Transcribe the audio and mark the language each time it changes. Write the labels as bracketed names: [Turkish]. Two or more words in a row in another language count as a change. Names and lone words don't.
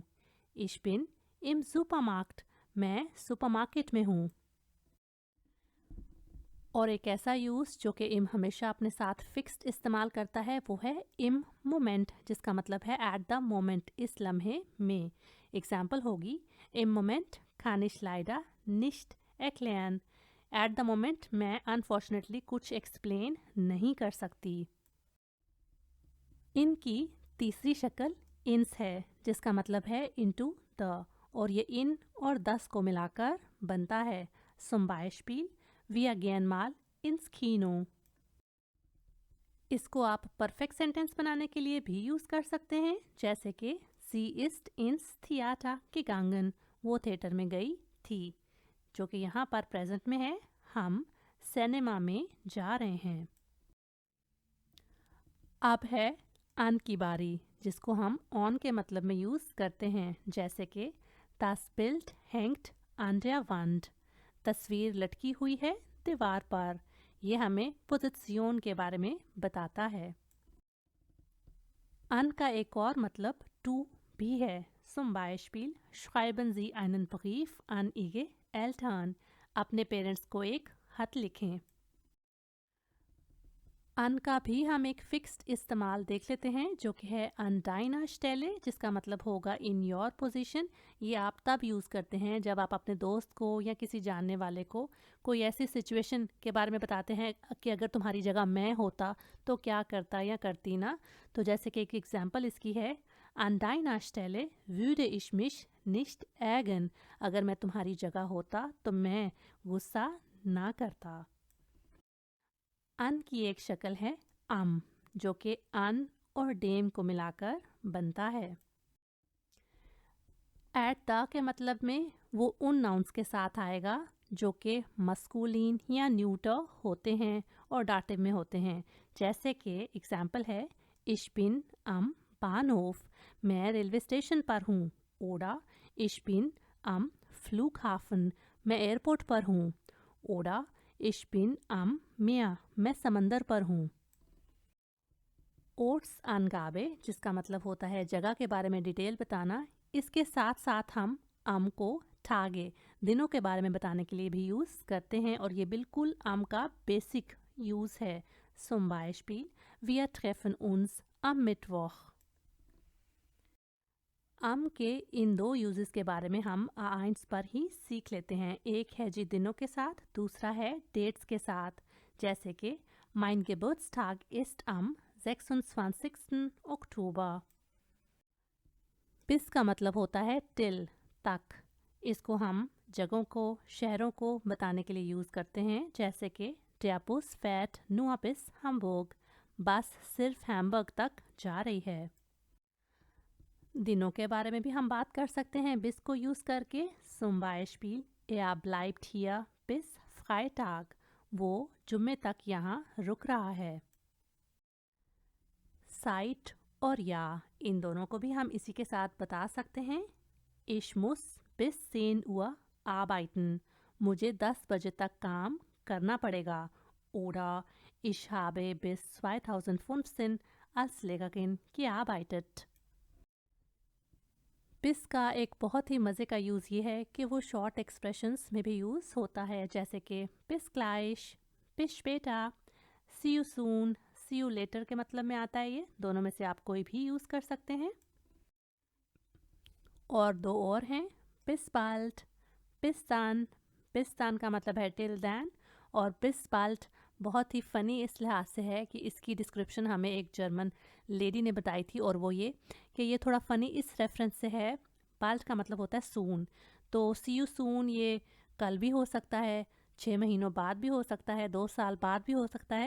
[German] Ich bin im Supermarkt, [Hindi] मैं सुपरमार्केट में हूँ। और एक ऐसा यूज़ जो कि इम हमेशा अपने साथ फिक्स्ड इस्तेमाल करता है, वो है [German] im Moment, [Hindi] जिसका मतलब है [English] at the moment, [Hindi] इस लम्हे में। एग्जाम्पल होगी [German] im Moment kann ich leider nicht erklären, [English] at the moment [Hindi] मैं अनफॉर्चुनेटली कुछ एक्सप्लेन नहीं कर सकती। इनकी तीसरी शक्ल इंस है, जिसका मतलब है [English] into the, [Hindi] और ये इन और दस को मिलाकर बनता है। [German] zum Beispiel wir gehen mal ins Kino। [Hindi] इसको आप [English] perfect sentence [Hindi] बनाने के लिए भी यूज़ कर सकते हैं, जैसे कि [German] sie ist ins Theater gegangen, [Hindi] वो थिएटर में गई थी, जो कि यहाँ पर प्रेजेंट में है, हम सिनेमा में जा रहे हैं। अब है अन की बारी, जिसको हम ऑन के मतलब में यूज़ करते हैं, जैसे कि [German] das Bild hängt an der Wand, [Hindi] तस्वीर लटकी हुई है दीवार पर। ये हमें पोजीशन के बारे में बताता है। अन का एक और मतलब टू भी है। [German] zum Beispiel schreiben Sie einen Brief an Ihre Eltern, [Hindi] अपने पेरेंट्स को एक खत लिखें। अन का भी हम एक फिक्स्ड इस्तेमाल देख लेते हैं, जो कि है [German] an deiner Stelle, [Hindi] जिसका मतलब होगा [English] in your position. [Hindi] ये आप तब यूज़ करते हैं जब आप अपने दोस्त को या किसी जानने वाले को कोई ऐसी सिचुएशन के बारे में बताते हैं कि अगर तुम्हारी जगह मैं होता तो क्या करता या करती ना। तो जैसे कि एक एग्जांपल इसकी है [German] an deiner Stelle würde ich mich nicht ärgern, [Hindi] अगर मैं तुम्हारी जगह होता तो मैं गुस्सा ना करता। अन की एक शक्ल है जो कि अन और डेम को मिलाकर बनता है। [English] at the [Hindi] के मतलब में वो उन नाउन्स के साथ आएगा जो कि मस्कुलिन या न्यूटर होते हैं और डाटिव में होते हैं, जैसे कि एग्जाम्पल है [German] ich bin am Bahnhof, [Hindi] मैं [English] railway station [Hindi] पर हूँ। [German] ओडा ich bin am Flughafen, [Hindi] मैं एयरपोर्ट पर हूँ। [German] ओडा ich bin am Meer, [Hindi] मैं समंदर पर हूँ। [German] Ortsangabe, [Hindi] जिसका मतलब होता है जगह के बारे में डिटेल बताना, इसके साथ साथ हम को ठागे दिनों के बारे में बताने के लिए भी यूज़ करते हैं, और ये बिल्कुल का [English] basic use [Hindi] है। [German] zum Beispiel wir treffen uns am Mittwoch। [Hindi] के इन दो यूजेस के बारे में हम आइंस पर ही सीख लेते हैं। एक है जी दिनों के साथ, दूसरा है डेट्स के साथ, जैसे कि [German] mein Geburtstag ist am 26. Oktober। [Hindi] bis का मतलब होता है टिल, तक। इसको हम जगहों को, शहरों को बताने के लिए यूज़ करते हैं, जैसे कि [German] der Bus fährt nur bis Hamburg, [Hindi] बस सिर्फ हैम्बर्ग तक जा रही है। दिनों के बारे में भी हम बात कर सकते हैं bis को यूज़ करके। [German] zum Beispiel er bleibt hier bis Freitag, [Hindi] वो जुम्मे तक यहाँ रुक रहा है। साइट और या, इन दोनों को भी हम इसी के साथ बता सकते हैं। [German] ich muss bis 10 Uhr arbeiten, [Hindi] मुझे 10 बजे तक काम करना पड़ेगा। [German] oder Ich habe bis 2015 als Lehrerin gearbeitet. [Hindi] bis का एक बहुत ही मज़े का यूज़ ये है कि वो [English] short expressions [Hindi] में भी यूज़ होता है, जैसे कि [German] bis gleich, bis später, [English] see you soon, see you later [Hindi] के मतलब में आता है। ये दोनों में से आप कोई भी यूज़ कर सकते हैं। और दो और हैं, [German] bis bald, bis dann, bis dann [Hindi] का मतलब है [English] till then, [Hindi] और [German] bis bald [Hindi] बहुत ही फ़नी इस लिहाज से है कि इसकी डिस्क्रिप्शन हमें एक [English] German lady [Hindi] ने बताई थी, और वो ये कि ये थोड़ा फ़नी इस रेफरेंस से है। बाल्ट का मतलब होता है सून, तो [English] see you soon [Hindi] ये कल भी हो सकता है, 6 महीनों बाद भी हो सकता है, 2 साल बाद भी हो सकता है।